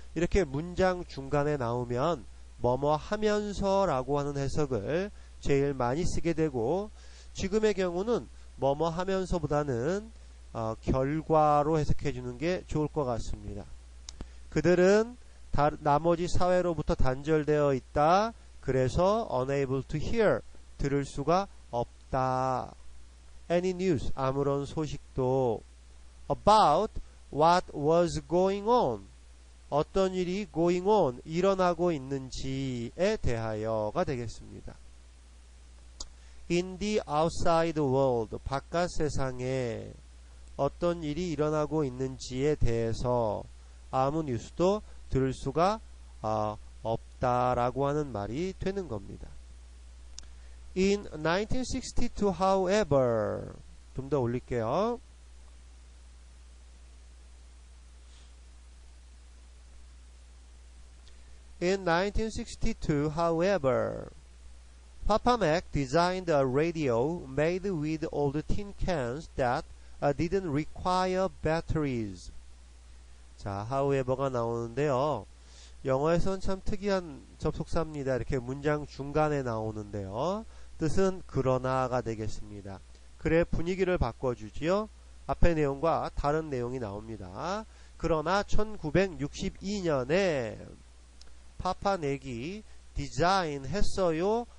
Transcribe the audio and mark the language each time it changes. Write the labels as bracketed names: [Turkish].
[Korean] 이렇게 문장 중간에 나오면 뭐뭐 하면서 라고 하는 해석을 제일 많이 쓰게 되고 지금의 경우는 뭐뭐 하면서 보다는 결과로 해석해 주는 게 좋을 것 같습니다. 그들은 나머지 사회로부터 단절되어 있다. 그래서 [English] unable to hear [Korean] 들을 수가 없다. [English] any news [Korean] 아무런 소식도 [English] about what was going on [Korean] 어떤 일이 [English] going on [Korean] 일어나고 있는지에 대하여가 되겠습니다. [English] in the outside world [Korean] 바깥 세상에 어떤 일이 일어나고 있는지에 대해서 아무 뉴스도 들을 수가 없다라고 하는 말이 되는 겁니다. [English] In 1962, however, [Korean] 좀 더 올릴게요. [English] In 1962, however, Papa Mac designed a radio made with old tin cans that didn't require batteries. [Korean] 자, however가 나오는데요. 영어에선 참 특이한 접속사입니다. 이렇게 문장 중간에 나오는데요. 뜻은 그러나가 되겠습니다. 글의 분위기를 바꿔주지요. 앞의 내용과 다른 내용이 나옵니다. 그러나 1962년에 파파넥이 디자인했어요.